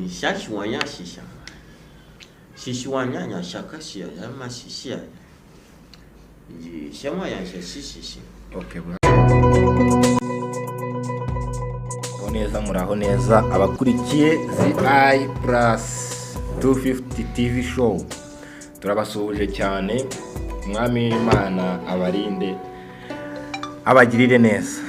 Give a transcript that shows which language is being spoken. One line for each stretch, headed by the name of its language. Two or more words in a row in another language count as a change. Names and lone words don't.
Kinyarwanda: 下喜欢呀西想，喜欢呀呀下个西呀嘛西呀，你先玩呀些西。 Okay, muraho neza abakurikiye ZI Plus 250 TV show, turabasuhuje cyane. Umwami w'Imana abarinde abagirire neza.